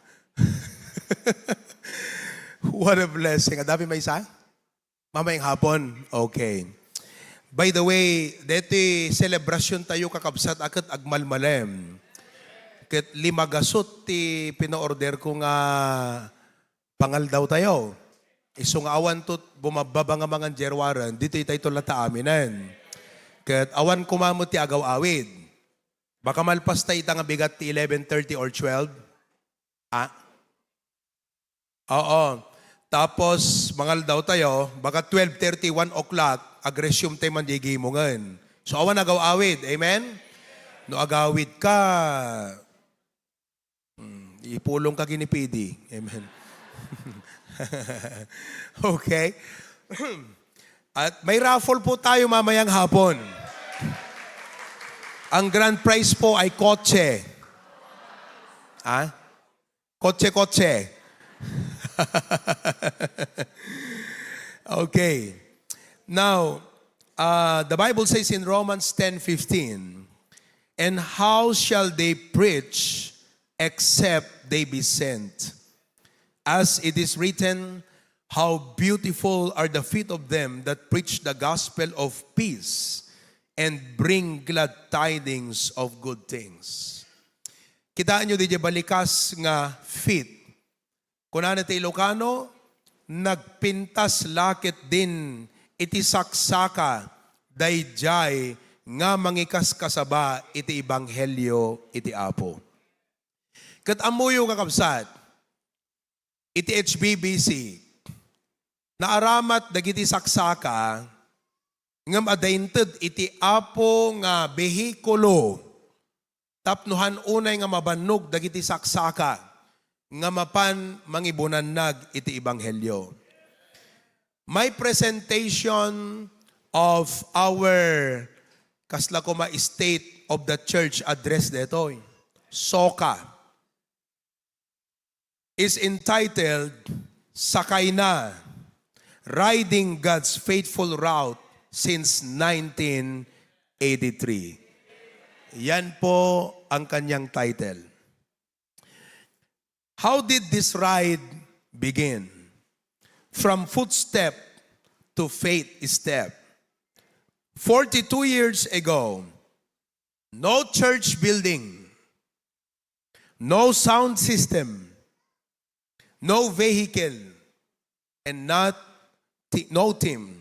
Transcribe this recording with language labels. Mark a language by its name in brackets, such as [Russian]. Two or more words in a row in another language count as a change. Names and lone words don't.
[English] What a blessing. [Iloko] Adapi may isa? [Filipino] Mamayang hapon? [English] Okay. By the way, [Iloko] deti celebration tayo kakabsat akat agmalmalem. Kat limagasot ti pina-order ko nga pangal daw tayo. Isong awan tot bumababa nga mga jerwaran, dito tayo lata aminan. Kat awan kumamot ti agaw awid. Baka malpas tayo nga bigat ti 11:30 or 12. Ah? Oo. Tapos, mangal daw tayo, baka 12:30, 1 o'clock, agresyum tayo mandigi mo ngan. So, awan agaw awid. Amen? No agawid ka, ipulong ka ginipidi. [English] Amen. Okay? [Filipino] At may raffle po tayo mamayang hapon. Ang grand prize po ay kotse. Ah? Kotse. [English] Okay. Now, the Bible says in Romans 10:15, "And how shall they preach except they be sent? As it is written, how beautiful are the feet of them that preach the gospel of peace and bring glad tidings of good things." [Iloko] Kitaan nyo di balikas nga feet. Kung ano ti Ilocano, nagpintas lakit din iti saksaka dayjay nga mangikas kasaba iti ebanghelyo iti Apo. Kat amuyo kakabsat, iti HBBC, naaramat dagiti saksaka, ngam adainted iti Apo nga behikulo, tapnuhan unay nga mabannog dagiti saksaka, nga mapan mangibunannag iti ebanghelyo. [English] My presentation of our [Iloko] kasla ko [English] state of the church address detoy, SOCA, is entitled Sakay Na, Riding God's Faithful Route since 1983. [Filipino] Yan po ang kanyang title. [English] How did this ride begin? From footstep to faith step. 42 years ago, no church building, no sound system, no vehicle, and no team.